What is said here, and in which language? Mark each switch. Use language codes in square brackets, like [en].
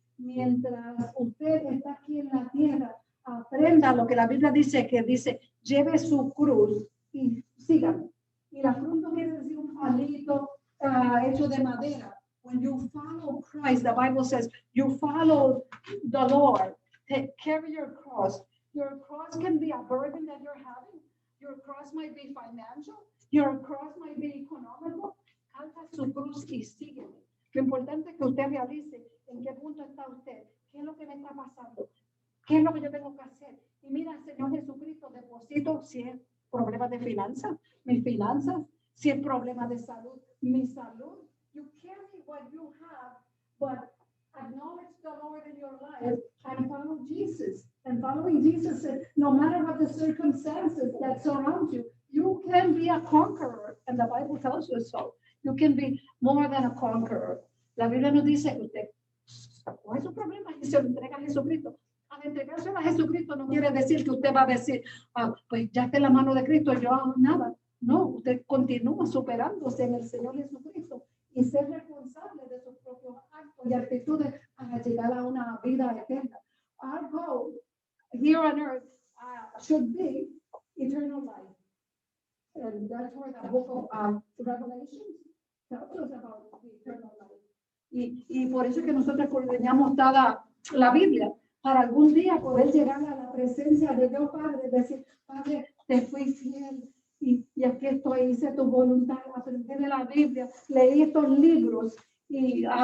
[es] Mientras usted está aquí en la tierra, aprenda lo que la Biblia dice, que dice, lleve su cruz y sígame. Y la cruz no quiere decir un palito hecho de madera. [en] When you follow Christ, the Bible says, you follow the Lord. Carry your cross. Your cross can be a burden that you're having. Your cross might be financial. Your cross might be economical. [es] Alza su cruz y sígueme. Lo importante es que usted realice en qué punto está usted, qué es lo que me está pasando, qué es lo que yo tengo que hacer. Y mira, Señor Jesucristo, deposito si es problema de finanzas, mis finanzas, si es problema de salud, mi salud. [en] You carry what you have, but acknowledge the Lord in your life and follow Jesus. And following Jesus said, no matter what the circumstances that surround you, you can be a conqueror. And the Bible tells you so. You can be more than a conqueror. [es] La Biblia nos dice que usted coge su problema y se lo entrega a Jesucristo. Al entregárselo a Jesucristo no quiere decir que usted va a decir, pues ya está en la mano de Cristo, yo hago nada. No, usted continúa superándose en el Señor Jesucristo y ser responsable de sus propios actos y actitudes para llegar a una vida eterna. [en] Our goal here on earth should be eternal life. And that's where the book of Revelation tells us about the eternal life. [es] Y por eso es que nosotros coordinamos toda la Biblia, para algún día poder llegar a la presencia de Dios Padre, decir, Padre, te fui fiel y aquí estoy, hice tu voluntad, aprendí de la Biblia, leí estos libros y